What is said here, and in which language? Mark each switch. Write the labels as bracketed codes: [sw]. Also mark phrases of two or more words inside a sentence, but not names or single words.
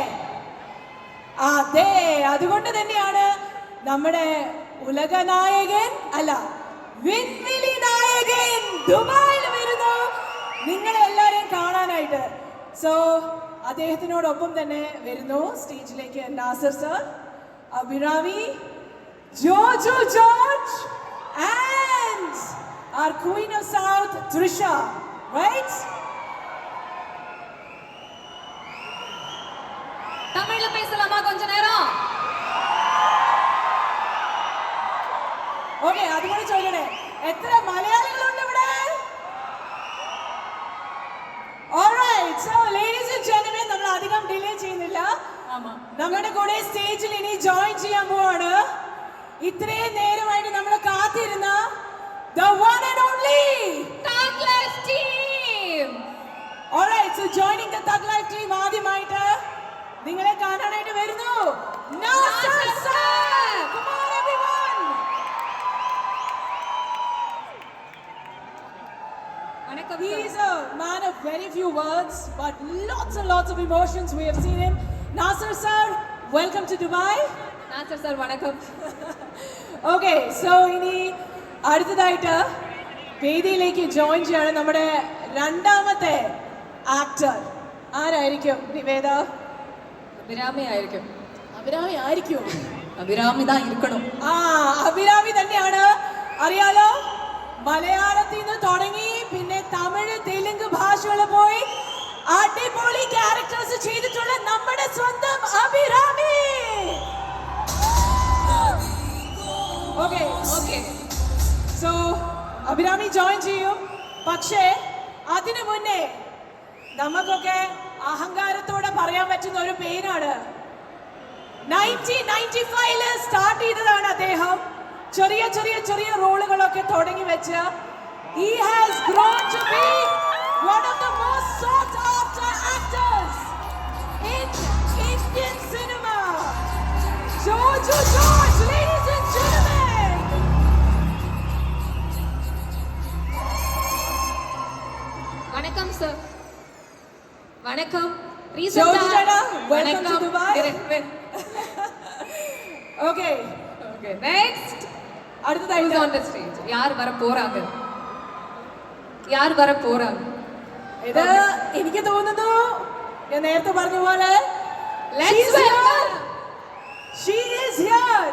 [ml] അതെ, അതുകൊണ്ട് തന്നെയാണ് നമ്മുടെ ഉലകനായകൻ അല്ല വിൻവിലി നായകൻ ദുബായിൽ വരുന്നു നിങ്ങളെ എല്ലാരെയും കാണാനായിട്ട്. സോ അദ്ദേഹത്തിനോടൊപ്പം തന്നെ വരുന്നു സ്റ്റേജിലേക്ക് നാസർ സർ, അഭിരാമി, ജോജു ജോർജ് [en] and our Queen of South, Trisha, right? [ta] தமிழ்ல பேசலாமா கொஞ்ச நேரம்? [ml] ഓക്കെ, അതുകൊണ്ട് ചോദിക്കണേ, എത്ര മലയാളികളുണ്ട് ഇവിടെ? [en] Alright, so ladies and gentlemen, [ml] നമ്മൾ അധികം ഡിലേ ചെയ്യുന്നില്ല. നമ്മുടെ കൂടെ സ്റ്റേജിൽ ഇനി ജോയിൻ ചെയ്യാൻ പോവാണ് ഇത്രയും നേരമായിട്ട് നമ്മൾ കാത്തിരുന്ന [en] the one and only Thug Life team. Alright, so joining the Thug Life team [ml] ആദ്യമായിട്ട് നിങ്ങളെ കാണാനായിട്ട് വരുന്നു നാസർ സർ. [en] Come on everyone. [ta] வணக்கம். [en] He is a man of very few words but lots and lots of emotions. We have seen him. Nasser sir, welcome to Dubai. [ta] நாசர் சார் வணக்கம். [en] Okay, so [ml] ഇനി അടുത്തതായിട്ട് വേദിയിലേക്ക് ജോയിൻ ചെയ്യാണ് നമ്മുടെ രണ്ടാമത്തെ ആക്ടർ. ആരായിരിക്കും നിവേദ? அபிராமி ஆയിരിക്കും. അഭിരാമി ആയിരിക്കും? [ta] அபிராமி தான் இருக்கணும். [ml] അഭിരാമി തന്നെയാണ്. അറിയാലോ, മലയാളത്തിൽ നിന്ന് തുടങ്ങി പിന്നെ തമിഴ് തെലുങ്ക് ഭാഷകൾ പോയി അടിപൊളി ക്യാരക്ടേഴ്സ് ചെയ്തിട്ടുള്ള നമ്മുടെ സ്വന്തം അഭിരാമി. ഓക്കെ ஓகே. സോ അഭിരാമി ജോയിൻ ചെയ്യും. പക്ഷേ അതിനു മുന്നേ നമുക്കൊക്കെ അഹങ്കാരത്തോടെ പറയാൻ പറ്റുന്ന ഒരു പേരാണ്. 1995 സ്റ്റാർട്ട് ചെയ്തതാണ് അദ്ദേഹം. ചെറിയ ചെറിയ ചെറിയ റോളുകളൊക്കെ തുടങ്ങി വെച്ച് [en] he has grown to be one of the most sought after actors in Indian cinema. Jojo George, ladies and gentlemen. [ta] வணக்கம் சார். வணக்கம். [en] Jojo Dada, welcome to Dubai. Okay. Okay, next. Who's [ml] അടുത്തതായിട്ട് [en] on the stage? [ta] யார் வர போறாங்க? யார் வர போறாங்க? [ml] ഇത് എനിക്ക് തോന്നുന്നു ഞാൻ നേരത്തെ പറഞ്ഞ പോലെ [en] Let's welcome. She is here.